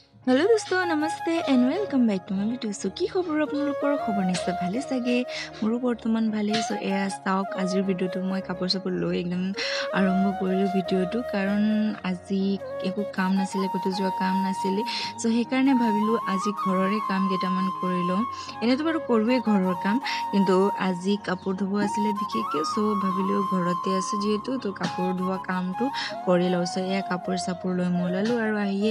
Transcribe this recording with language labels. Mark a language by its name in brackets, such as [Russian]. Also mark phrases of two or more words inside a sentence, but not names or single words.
[Hindi] हेलो दोस्तों नमस्ते [English] and welcome back to my video so [Hindi] की खबर [Assamese] আপোনালোকৰ খবৰ নিশ্চয় ভালে চাগে মোৰো বৰ্তমান ভালে সো এয়া চাওক আজিৰ ভিডিওটো মই কাপোৰ চাপোৰ লৈ একদম আৰম্ভ কৰিলো ভিডিওটো কাৰণ আজি একো কাম নাছিলে কতো যোৱা কাম নাছিলে সো সেইকাৰণে ভাবিলো আজি ঘৰৰে কাম কেইটামান কৰি লওঁ এনেতো বাৰু কৰোৱে ঘৰৰ কাম কিন্তু আজি কাপোৰ ধুব আছিলে বিশেষকৈ সো ভাবিলো ঘৰতে আছে যেহেতু তো কাপোৰ ধোৱা কামটো কৰি লওঁ সো এয়া কাপোৰ চাপোৰ লৈ মোলালো আৰু আহিয়ে